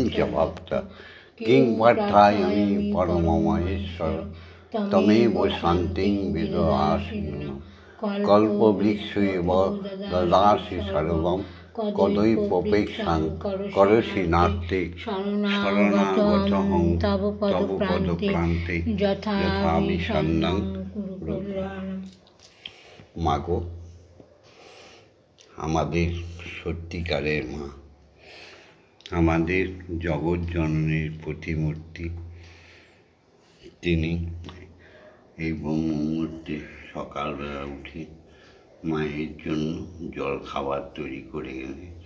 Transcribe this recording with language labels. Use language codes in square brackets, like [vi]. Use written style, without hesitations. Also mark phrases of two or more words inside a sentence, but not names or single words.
[sa] च भक्त किं पार्थायामि परममहेश्वर तमेव शान्तिं विदधासि कल्पवृक्षेव ददासि सर्वं कदैवोपेक्षां करोषि नास्ति शरणागतहं तव पदप्रान्ते यथा विषण्णं कुरु कल्याणम्। [bn] মাগো, আমাদের সত্যিকারের মা, আমাদের জগৎ জননীর প্রতিমূর্তি, তিনি এই ব্রহ্ম মুহূর্তে সকালবেলা উঠে মায়ের জন্য জল খাবার তৈরি করে এনেছে।